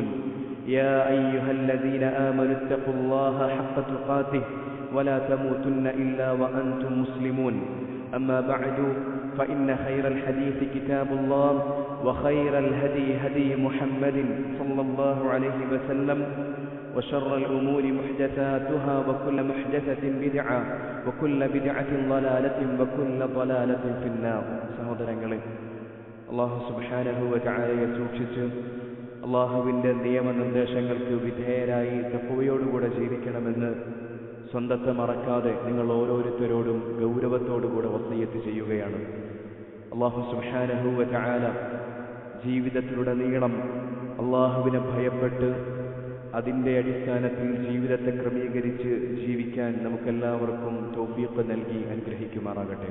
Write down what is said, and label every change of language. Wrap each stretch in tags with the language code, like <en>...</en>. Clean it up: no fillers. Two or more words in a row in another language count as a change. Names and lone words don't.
<ar>يا أيها الذين آمنوا اتقوا الله حق تقاته ولا تموتن إلا وأنتم مسلمون أما بعد فإن خير الحديث كتاب الله وخير الهدي هدي محمد صلى الله عليه وسلم وشر الأمور محدثاتها وكل محدثة بدعة وكل بدعة ضلالة وكل ضلالة في النار.</ar> <ml>സഹോദരങ്ങളെ,</ml> <ar>الله سبحانه وتعالى</ar> <ml>സൂക്ഷിച്ച് അല്ലാഹുവിൻ്റെ നിയമനിർദ്ദേശങ്ങൾക്ക് വിധേയരായി തഖ്വയോടുകൂടെ ജീവിക്കണമെന്ന് സ്വന്തത്തെ മറക്കാതെ നിങ്ങൾ ഓരോരുത്തരോടും ഗൗരവത്തോടുകൂടെ വസിയ്യത്ത് ചെയ്യുകയാണ്.</ml> <ar>الله سبحانه وتعالى</ar> <ml>ജീവിതത്തിലുടനീളം അല്ലാഹുവിനെ ഭയപ്പെട്ട് അതിൻ്റെ അടിസ്ഥാനത്തിൽ ജീവിതത്തെ ക്രമീകരിച്ച് ജീവിക്കാൻ നമുക്കെല്ലാവർക്കും തൗഫീഖ് നൽകി അനുഗ്രഹിക്കുമാറാകട്ടെ.</ml>